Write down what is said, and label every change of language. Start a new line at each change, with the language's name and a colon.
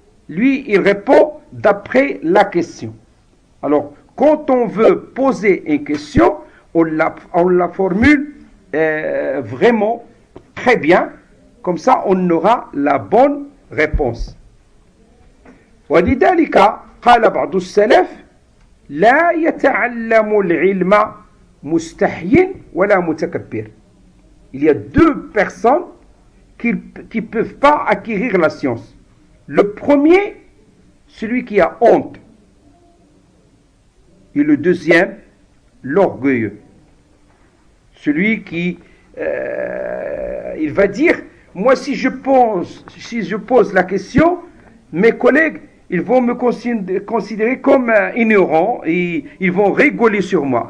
French: Lui, il répond d'après la question. Alors, quand on veut poser une question, on la formule vraiment très bien. Comme ça, on aura la bonne réponse.
Arabic: ولذلك قال بعض السلف لا يتعلم العلم مستحي ولا متكبر.
French: Il y a deux personnes qui ne peuvent pas acquérir la science. Le premier, celui qui a honte. Et le deuxième, l'orgueilleux. Celui qui, il va dire, moi si je pose la question, mes collègues, ils vont me considérer comme ignorant et ils vont rigoler sur moi.